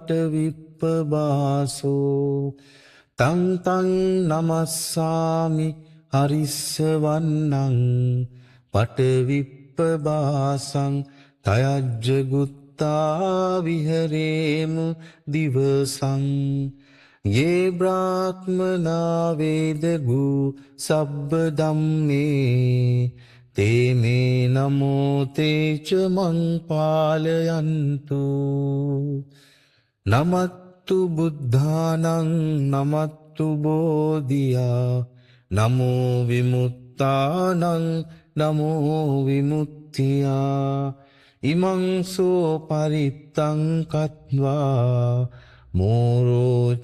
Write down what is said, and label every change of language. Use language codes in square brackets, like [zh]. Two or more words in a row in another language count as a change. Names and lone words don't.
[pi] පටවිප්පබාසෝ තං තං නමස්සාමි හරිස්සවන්නං පටවිප්පබාසං තයජ්ජගුත්තා විහරේමු දිවසං ये ब्राह्मणा वेदगु सब्ब ධම්මේ තේ මේ නමෝ තේච මං පාලයන්තු නමත්තු බුද්ධානං නමත්තු බෝධියා නමෝ විමුක්තානං නමෝ විමුක්තියා ඉමං සෝ පරිත්තං කତ୍වා මෝරෝ